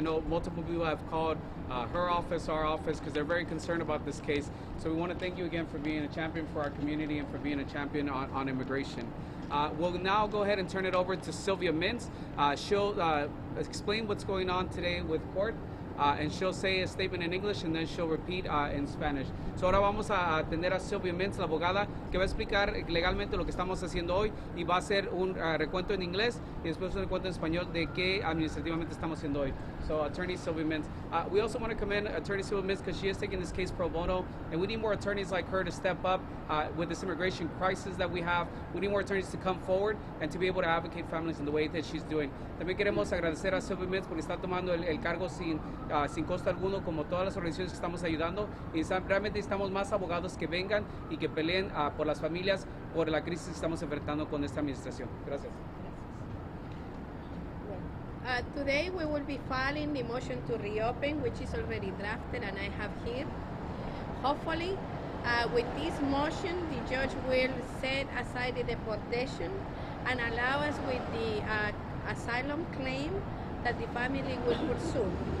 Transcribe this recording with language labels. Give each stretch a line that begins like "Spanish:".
English: I know multiple people have called her office, our office, because they're very concerned about this case. So we want to thank you again for being a champion for our community and for being a champion on immigration. We'll now go ahead and turn it over to Sylvia Mintz. She'll explain what's going on today with court. And she'll say a statement in English and then she'll repeat in Spanish.
Spanish: So ahora vamos a atender a Sylvia Mintz, la abogada, que va a explicar legalmente lo que estamos haciendo hoy y va a hacer un recuento en inglés y después un recuento en español de qué administrativamente estamos haciendo hoy.
English: So, Attorney Sylvia Mintz. We also want to commend Attorney Sylvia Mintz because she is taking this case pro bono, and we need more attorneys like her to step up with this immigration crisis that we have. We need more attorneys to come forward and to be able to advocate families in the way that she's doing.
Spanish: También queremos agradecer a Sylvia Mintz porque está tomando el cargo sin costo alguno, como todas las organizaciones que estamos ayudando, y realmente necesitamos más abogados que vengan y que peleen por las familias, por la crisis que estamos enfrentando con esta administración. Gracias.
English: Today we will be filing the motion to reopen, which is already drafted and I have here. Hopefully, with this motion, the judge will set aside the deportation and allow us with the asylum claim that the family will pursue.